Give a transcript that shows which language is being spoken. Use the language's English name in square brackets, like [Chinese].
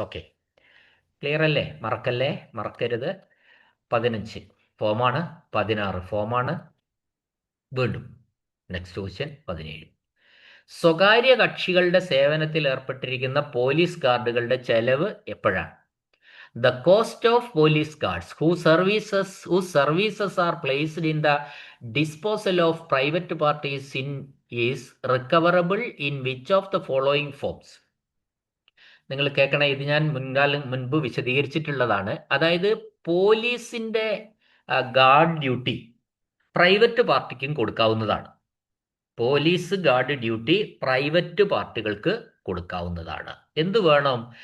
[Malayalam] Okay, clear അല്ലേ? മറക്കല്ലേ, മറക്കരുത്. 15 ഫോമാണ്, 16 ഫോമാണ്. വീണ്ടും നെക്സ്റ്റ് ക്വസ്റ്റ്യൻ 17. സ്വകാര്യ കക്ഷികളുടെ സേവനത്തിൽ ഏർപ്പെട്ടിരിക്കുന്ന പോലീസ് ഗാർഡുകളുടെ ചെലവ് എപ്പോഴാണ്? [English] The cost of police guards whose services are placed in the disposal of private parties is recoverable in which of the following forms? [Malayalam] നിങ്ങൾ കേൾക്കണേ, ഇത് ഞാൻ മുൻപ് വിശദീകരിച്ചിട്ടുള്ളതാണ്. അതായത് പോലീസിന്റെ ഗാർഡ് ഡ്യൂട്ടി പ്രൈവറ്റ് പാർട്ടിക്കും കൊടുക്കാവുന്നതാണ്. പോലീസ് ഗാർഡ് ഡ്യൂട്ടി പ്രൈവറ്റ് പാർട്ടികൾക്ക് കൊടുക്കാവുന്നതാണ്. എന്ത് വേണം?